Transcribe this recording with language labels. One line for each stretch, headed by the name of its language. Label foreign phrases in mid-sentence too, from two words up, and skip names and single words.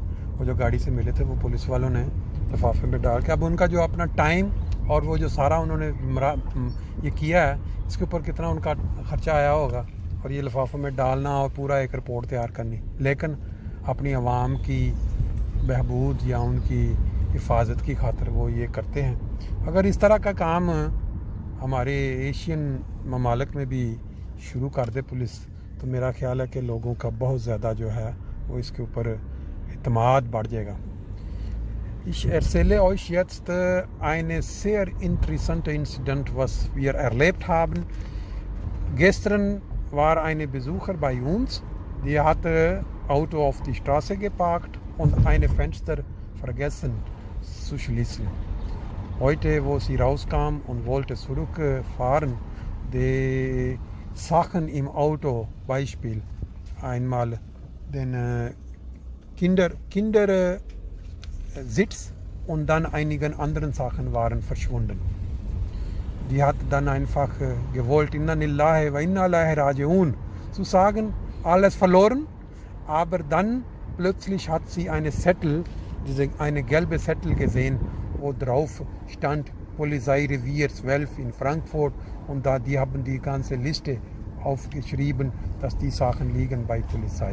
Urdu: وہ جو گاڑی سے ملے تھے وہ پولیس والوں نے لفافے میں ڈال کے اب ان کا جو اپنا ٹائم اور وہ جو سارا انہوں نے یہ کیا ہے اس کے اوپر کتنا ان کا خرچہ آیا ہوگا اور یہ لفافوں میں ڈالنا اور پورا ایک رپورٹ تیار کرنی، لیکن اپنی عوام کی بہبود یا ان کی حفاظت کی خاطر وہ یہ کرتے ہیں. اگر اس طرح کا کام ہمارے ایشین ممالک میں بھی شروع کر دے پولیس تو میرا خیال ہے کہ لوگوں کا بہت زیادہ جو ہے وہ اس کے اوپر اعتماد بڑھ جائے گا.
German: Ich erzähle euch jetzt eine sehr interessante Incident, was wir erlebt haben. Gestern war eine Besucher bei uns, die hatte Auto auf die Straße geparkt und eine Fenster vergessen zu schließen. Heute, wo sie rauskam und wollte zurückfahren, die Sachen im Auto, Beispiel einmal den Kindersitz und dann einigen anderen Sachen waren verschwunden. Die hat dann einfach gewollt,
Arabic: إنا لله وإنا إليه راجعون
German: zu sagen, alles verloren, aber dann plötzlich hat sie eine gelbe Zettel gesehen, wo drauf stand Polizeirevier 12 in Frankfurt und die haben die ganze Liste aufgeschrieben, dass die Sachen liegen bei Polizei.